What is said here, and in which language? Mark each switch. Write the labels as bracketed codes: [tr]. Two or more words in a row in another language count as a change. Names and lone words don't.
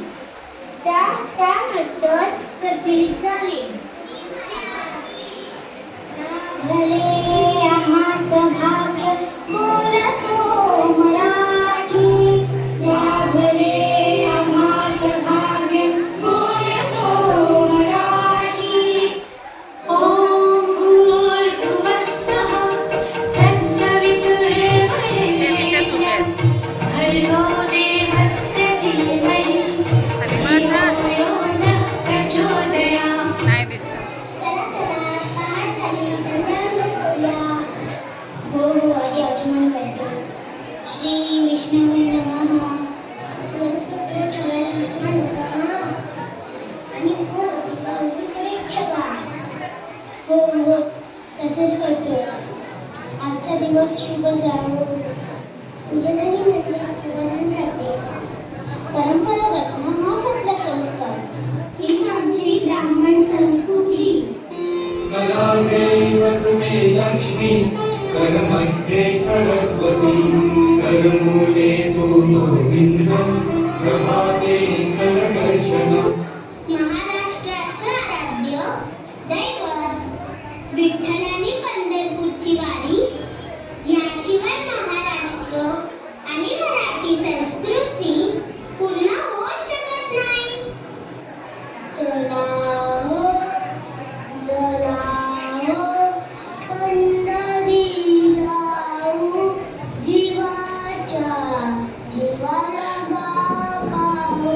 [mr] त्यानंतर प्रचलित झाली. भले आम्हास भाग्य बोलतो मराठी, भले आम्हास भाग्य बोलतो मराठी. [sa] ओम भूर्भुवः स्वः तत्सवितुर्वरेण्यं भर्गो देवस्य धीमहि धियो यो नः प्रचोदयात्. श्री विष्णवे नमः. [mr] पुरस्कृत ठेवायला विसरू नका आणि हो उजवीकडे ठेवा. हो हो तसेच करतो. आजचा दिवस शुभ जावो. पूजा झाली म्हणजे सुवर्ण राहते. परंपरागत हाच आपला संस्कार. हीच आमची ब्राह्मण संस्कृती. [sa] कराग्रे वसुमे लक्ष्मी, करमध्ये सरस्वती, करमूले तूनो बिंदं, प्रभाते करदर्शनम्. [mr] महाराष्ट्राचं आराध्य दैवत विठ्ठल आणि पंढरपूरची वारी याशिवाय महाराष्ट्र आणि मराठी संस्कृती पूर्ण होऊ शकत नाही. चला हो, चला हो, पंढरी जाऊ, जीवाच्या जीवाला गा पाहू.